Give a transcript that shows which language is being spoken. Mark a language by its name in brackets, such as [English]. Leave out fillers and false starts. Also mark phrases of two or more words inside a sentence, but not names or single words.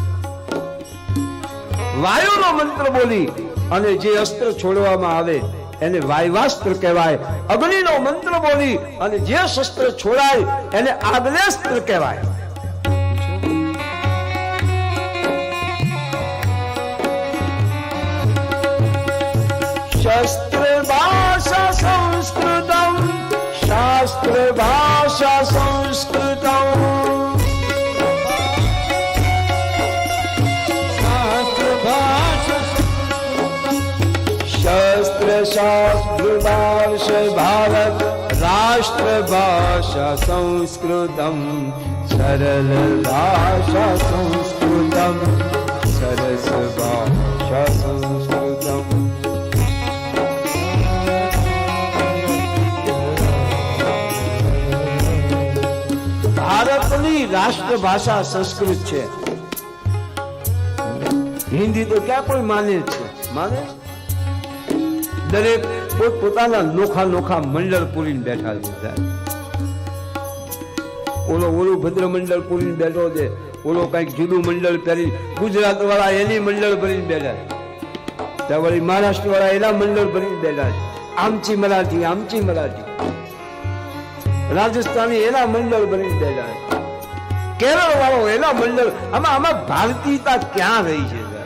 [Gujarati] વાયુનો મંત્ર બોલી અને જે અસ્ત્ર છોડવામાં આવે એને વાયવાસ્ત્ર કહેવાય અગ્નિનો મંત્ર બોલી અને જે શસ્ત્ર છોડાય એને આગ્નેસ્ત્ર કહેવાય [Sanskrit] શસ્ત્ર ભાષા સંસ્કૃતમ શાસ્ત્ર ભાષા સંસ્કૃતમ शस्त्र शास्त्र भाषा भारत राष्ट्र भाषा संस्कृतं सरल भाषा संस्कृतं सरस भाषा संस्कृतं [Gujarati] ભારતની રાષ્ટ્ર ભાષા સંસ્કૃત [Hindi] है हिंदी तो क्या कोई माने [Gujarati] છે માને દરેક પોતાના નોખા નોખા મંડળ પૂરીને બેઠા છે ઓલો ભદ્ર મંડળ પૂરીને બેઠો છે ઓલો કઈક જુદું મંડળ પહેરી ગુજરાત વાળા એની મંડળ ભરીને બેઠા છે વળી મહારાષ્ટ્ર વાળા એના મંડળ ભરીને બેઠા છે [Marathi] आमची मराठी [Gujarati] રાજસ્થાની એના મંડળ ભરીને બેઠા છે કેરળ વાળો એના મંડળ આમાં ભારતીયતા ક્યાં રહી છે